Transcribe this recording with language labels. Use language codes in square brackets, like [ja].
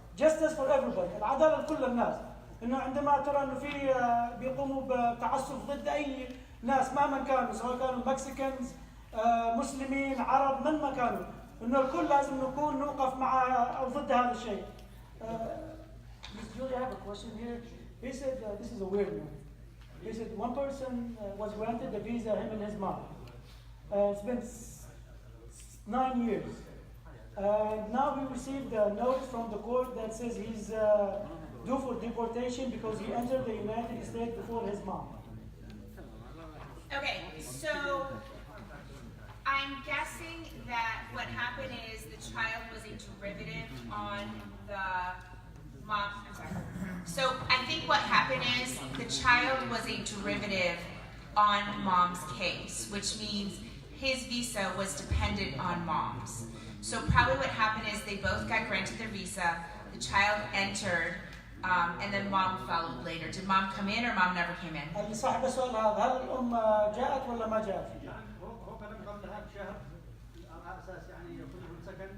[en] justice for everybody، [ar] العداله لكل الناس. انه عندما ترى انه في بيقوموا بتعسف ضد اي ناس مهما كانوا، سواء كانوا مكسيكانز مسلمين عرب من ما كانوا، انه الكل لازم نكون نوقف مع او ضد هذا الشيء. [en] Miss Julie, I have a question here. He said this is a weird one. He said one person was granted a visa, him and his mom. It's been 9 years. Now we received a note from the court that says he's due for deportation because he entered the United States before his mom. Okay, so I'm guessing that what happened is the child was a derivative on the mom. I'm sorry. So I think what happened is the child was a derivative on mom's case, which means his visa was dependent on mom's. So probably what happened is they both got granted their visa, the child entered, and then mom followed later. Did mom come in or mom never came in? [ar] اللي صاحب السؤال هذا، هل الام جاءت ولا ما جاءت؟ هو كلام قبلها بشهر على اساس يعني يكون له سكن.